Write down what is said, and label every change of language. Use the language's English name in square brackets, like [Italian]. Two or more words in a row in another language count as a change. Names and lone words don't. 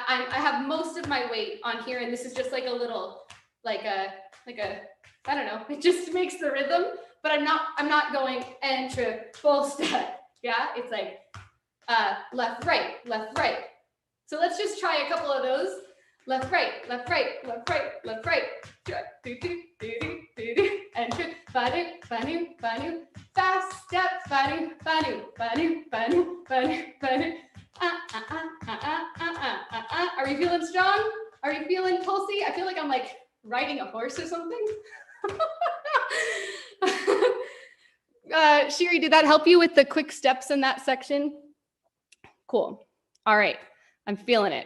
[English] I have most of my weight on here and this is just like a little, like a, I don't know, it just makes the rhythm, but I'm not going and triple step. Yeah. It's like, left, right, left, right. So let's just try a couple of those. Left, right, left, right, left, right, left, right. And banu, banu, fast step, banu, banu, banu, banu, banu, banu. Are you feeling strong? Are you feeling pulsy? I feel like I'm like riding a horse or something. Shiri, did that help you with the quick steps in that section? Cool. All right. I'm feeling it.